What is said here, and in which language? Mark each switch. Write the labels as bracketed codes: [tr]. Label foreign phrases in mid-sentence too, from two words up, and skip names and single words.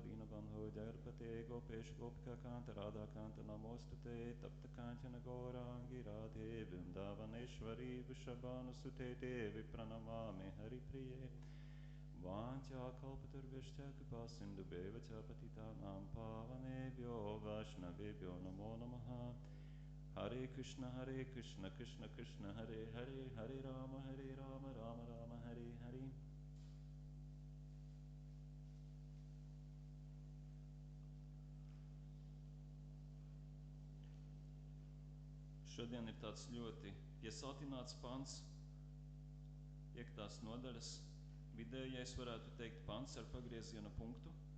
[sa] दीनबन्धो जगत्पते गोपेश गोपिका कान्त राधा कान्त नमोऽस्तु ते तप्त काञ्चन गौराङ्गि राधे वृन्दावनेश्वरि वृषभानुसुते देवि प्रणमामि हरि प्रिये वाञ्छा कल्पतरुभ्यश्च कृपासिन्धुभ्य एव च पतितानां पावनेभ्यो वैष्णवेभ्यो नमो नमः हरे कृष्ण कृष्ण कृष्ण हरे हरे हरे राम राम राम हरे हरे. [lv] Šodien ir tāds ļoti piesātināts pants, 5. nodaļas, vidējais, varētu teikt, pants ar pagrieziena punktu.